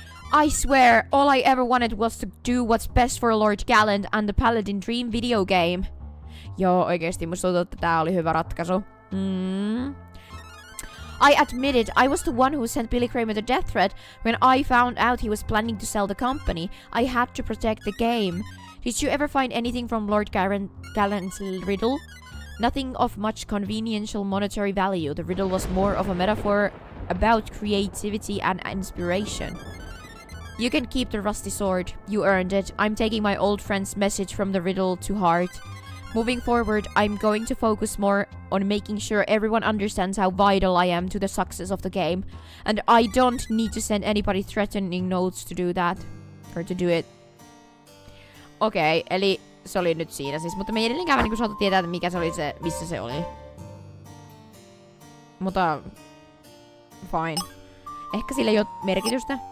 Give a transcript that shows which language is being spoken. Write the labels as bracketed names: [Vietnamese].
[English] I swear, all I ever wanted was to do what's best for Lord Gallant and the Paladin Dream video game. [Finnish] Joo, oikeesti musta tuntuu, että tää oli hyvä ratkaisu. [English] I admit it, I was the one who sent Billy Kramer the death threat when I found out he was planning to sell the company. I had to protect the game. Did you ever find anything from Lord Gallant's riddle? Nothing of much conveniential monetary value. The riddle was more of a metaphor about creativity and inspiration. You can keep the rusty sword. You earned it. I'm taking my old friend's message from the riddle to heart. Moving forward, I'm going to focus more on making sure everyone understands how vital I am to the success of the game. And I don't need to send anybody threatening notes to do that. Or to do it. [Finnish] Okei, eli se oli nyt siinä siis. Mutta me ei edelleenkään niinku saatu tietää, että mikä se oli se, missä se oli. Mutta... Fine. Ehkä sillä ei ole merkitystä.